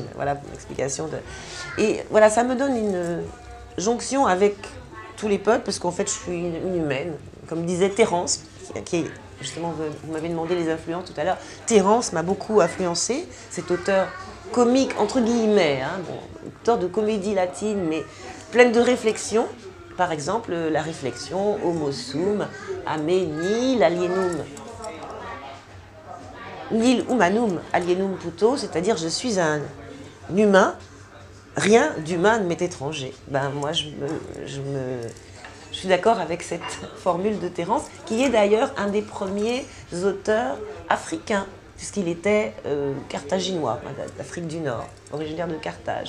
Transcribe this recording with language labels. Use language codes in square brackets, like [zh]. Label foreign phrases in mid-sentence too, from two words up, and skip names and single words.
[fr] Voilà pour l'explication. Et voilà, ça me donne une jonction avec tous les peuples, parce qu'en fait, je suis une humaine. Comme disait Terence, qui est, justement, vous m'avez demandé les influences tout à l'heure. Terence m'a beaucoup influencé, cet auteur comique, entre guillemets, hein, bon, auteur de comédie latine, mais pleine de réflexions. Par exemple, la réflexion [la] Homo sum, ame nil alienum. Nil humanum alienum puto, [fr] c'est-à-dire je suis un humain, rien d'humain ne m'est étranger. Ben, moi, je suis d'accord avec cette formule de Terence, qui est d'ailleurs un des premiers auteurs africains, puisqu'il était carthaginois, d'Afrique du Nord, originaire de Carthage.